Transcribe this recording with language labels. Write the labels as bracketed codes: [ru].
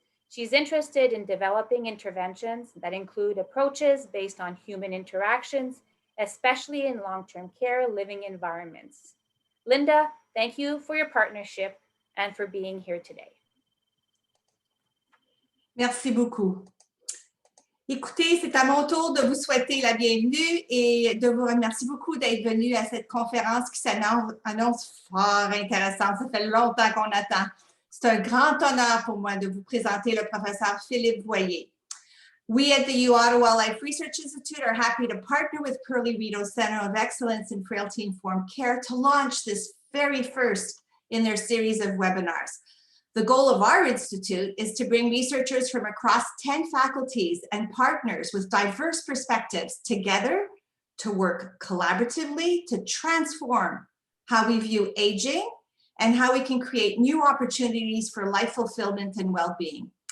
[en] She's interested in developing interventions that include approaches based on human interactions, especially in long-term care living environments. Linda, thank you for your partnership and for being here today. [fr] Merci beaucoup. Écoutez, c'est à mon tour de vous souhaiter la bienvenue et de vous remercier beaucoup d'être venu à cette conférence qui s'annonce fort intéressante. Ça fait longtemps qu'on attend. C'est un grand honneur pour moi de vous présenter le professeur Philippe Voyer. [en] We at the U Ottawa Life Research Institute are happy to partner with Pearly Rideau Center of Excellence in Frailty Informed Care to launch this very first in their series of webinars. The goal of our institute is to bring researchers from across 10 faculties and partners with diverse perspectives together to work collaboratively to transform how we view aging and how we can create new opportunities for life fulfillment and well-being.